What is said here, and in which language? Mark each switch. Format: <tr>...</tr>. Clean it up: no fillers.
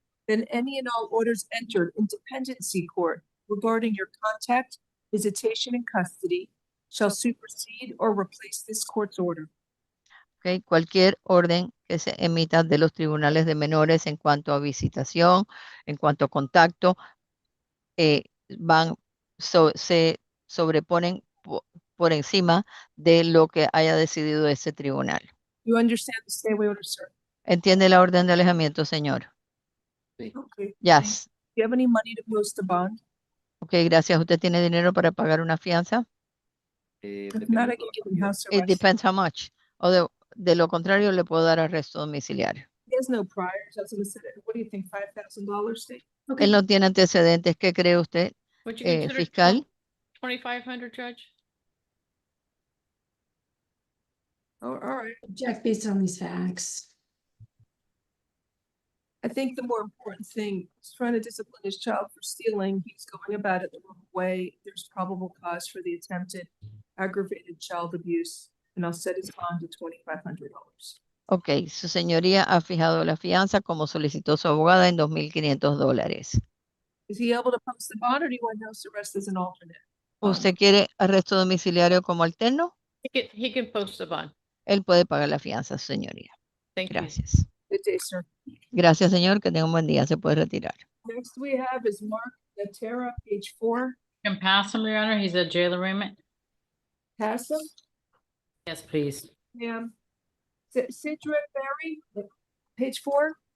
<en>then any and all orders entered in dependency court regarding your contact, visitation, and custody shall supersede or replace this court's order.</en> <es>Okay, cualquier orden que se emita de los tribunales de menores en cuanto a visitación, en cuanto a contacto, se sobreponen por encima de lo que haya decidido ese tribunal.</es> <en>You understand the stay away order, sir?</en> <es>¿Entiende la orden de alejamiento, señor?</es> <en>Okay. Yes. Do you have any money to post a bond?</en> <es>Ok, gracias. ¿Usted tiene dinero para pagar una fianza?</es> <en>If not, I can give him house It arrest. depends how much.</en> <es>O de lo contrario, le puedo dar arresto domiciliario.</es> <en>He has no priors. I was going to say, what do you think, $5,000 stay?</en> <es>Él no tiene antecedentes. ¿Qué cree usted,</es> <en>Would you consider</en> <es>fiscal?</es> <en>2,500, Judge? Oh, all right. Object based on these facts. I think the more important thing is trying to discipline his child for stealing. He's going about it the wrong way. There's probable cause for the attempted aggravated child abuse, and I'll set his bond to $2,500.</en> <es>Ok, su señoría ha fijado la fianza como solicitó su abogada en $2,500.</es> <en>Is he able to post the bond, or do you want house arrest as an alternate?</en> <es>¿Usted quiere arresto domiciliario como alterno?</es> <en>He can post the bond.</en> <es>Él puede pagar la fianza, su señoría.</es> <en>Thank you.</en> <es>Gracias.</es> <en>Good day, sir.</en> <es>Gracias, señor. Que tenga un buen día. Se puede retirar.</es> <en>Next we have is Mark Natera, page 4. You can pass him, Your Honor. He's a jail arraignment. Pass him. Yes, please. Ma'am. Sidra Berry, page 4.</en>